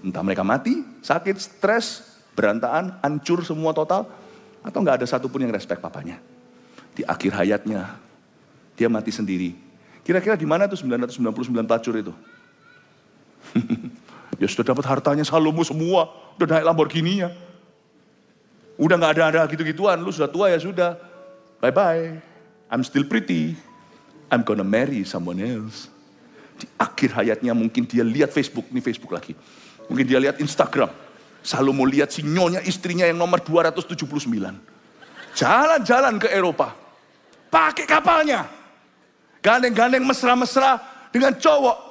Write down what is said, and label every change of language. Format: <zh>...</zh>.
<id>Entah mereka mati, sakit, stres, berantakan, hancur semua total, atau nggak ada satupun yang respect papanya. Di akhir hayatnya dia mati sendiri. Kira-kira di mana tuh 999 pelacur itu? Ya sudah dapat hartanya Salomo semua, udah naik Lamborghini-nya. Udah nggak ada gitu-gituan, lu sudah tua ya sudah.</id> <en>Bye-bye, I'm still pretty, I'm gonna marry someone else.</en> <id>Di akhir hayatnya mungkin dia lihat Facebook, ini Facebook lagi. Mungkin dia lihat Instagram. Salomo lihat si nyonya istrinya yang nomor 279. Jalan-jalan ke Eropa. Pakai kapalnya. Gandeng-gandeng mesra-mesra dengan cowok.</id>